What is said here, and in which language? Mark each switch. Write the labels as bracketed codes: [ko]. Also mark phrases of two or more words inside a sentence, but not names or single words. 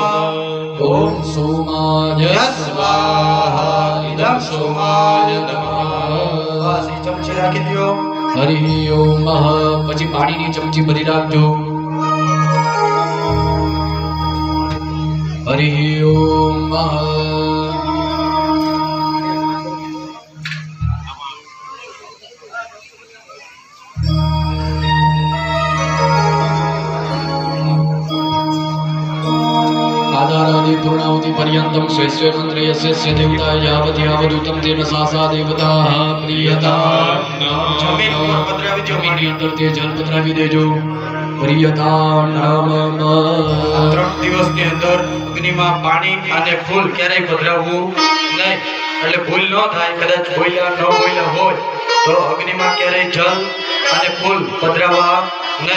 [sa] ઓમ સોમાય યસ્ સ્વાહા ઇદં સોમાય નમઃ. [gu] બસ એ ચમચી રાખી દો. [sa] હરિ ઓમ. [gu] પછી પાણીની ચમચી ભરી રાખજો. [sa] હરિ ઓમ. आधारादि पूर्णावति पर्यन्तं स्वेस्वे मन्त्रे यस्य देवता यावत् यावदूतं तेन सा देवता प्रियता. [gu] જમીન ઉપર પધરાવી દો. જમીનની અંદર તે જલ પધરાવી દેજો. [sa] પ્રિયતા નમઃ. [gu] 3 દિવસની અંદર અગ્નિમાં પાણી અને ફૂલ ક્યારેય પધરાવવું નહીં. એટલે ભૂલ ન થાય. કદાચ બોલ્યા ન બોલ્યા હોય તો અગ્નિમાં ક્યારેય જલ અને ફૂલ પધરાવવા નહીં.